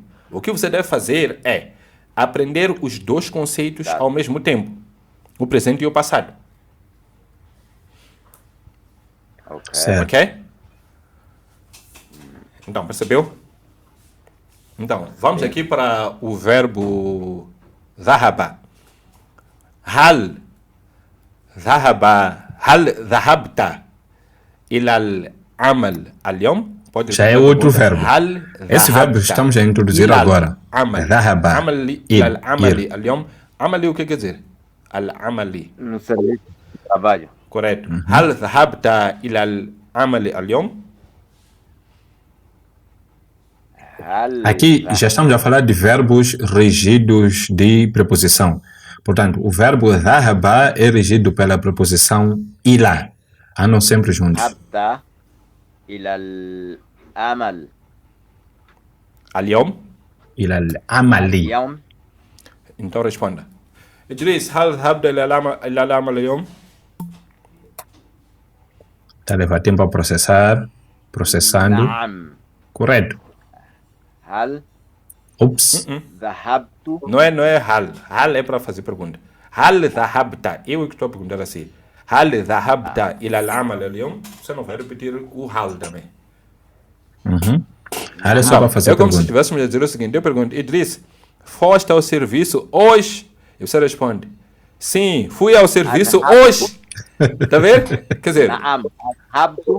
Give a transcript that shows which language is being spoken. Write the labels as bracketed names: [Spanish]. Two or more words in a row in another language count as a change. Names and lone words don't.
[Portuguese] O que você deve fazer é aprender os dois conceitos ao mesmo tempo. O presente e o passado. Ok. Certo. Ok? Então, percebeu? Então, vamos aqui para o verbo dhahaba. [Arabic] هل ذهبت إلى العمل اليوم? [Portuguese] Já é outro verbo. Esse verbo estamos a introduzir agora. [Arabic] Dhahaba. Amali [Portuguese] Ir. [Arabic] إلى العمل اليوم. عملي [Portuguese] o que quer dizer? [Arabic] Al-amali. [Portuguese] No serviço de trabalho. Correto. [Arabic] هل ذهبت إلى العمل اليوم? [Portuguese] Aqui já estamos a falar de verbos regidos de preposição. Portanto, o verbo dhahaba é regido pela preposição ila. Andam sempre juntos. [Arabic] ذهبت إلى العمل. Al-yawm? إلى العمل. Yawm. [Portuguese] Então responda. [Arabic] إدريس، هل ذهبت إلى العمل اليوم? [Portuguese] Está a levar tempo a processar. Processando. [Arabic] Naam. [Portuguese] Correto. [Arabic] Hal [Portuguese] Ops. [Arabic] Dhahabtu. [Portuguese] Não é hal. Hal é para fazer pergunta. [Arabic] هل ذهبت. [Portuguese] Eu é que estou a perguntar assim. [Arabic] هل ذهبت إلى العمل اليوم. [Portuguese] Você não vai repetir o hal também. Era só para fazer É como se pergunta. estivéssemos a dizer o seguinte. Eu pergunto, Idris, foste ao serviço hoje? E você responde, sim, fui ao serviço hoje. Tá vendo? Quer dizer, [Arabic] نعم. ذهبت.